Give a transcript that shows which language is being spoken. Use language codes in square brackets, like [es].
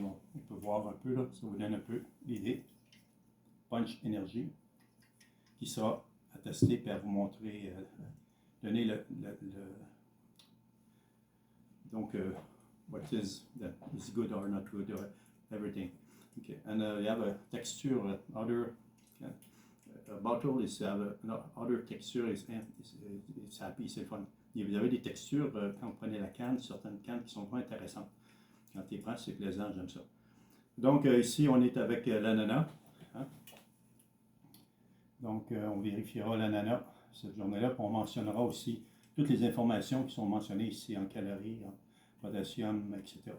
[fr] On peut voir un peu, là, ça vous donne un peu l'idée. Punch énergie, qui sera à tester et à vous montrer, donner donc, [en] what is good or not good, or everything. Okay, and you have a texture, other bottle is have other texture is happy, [fr] c'est fun. Et vous avez des textures quand vous prenez la canne, certaines cannes qui sont vraiment intéressantes. Quand tu les prends, c'est plaisant, j'aime ça. Donc ici, on est avec l'ananas. Hein? Donc on vérifiera l'ananas cette journée-là, puis on mentionnera aussi toutes les informations qui sont mentionnées ici en calories, en potassium, etc.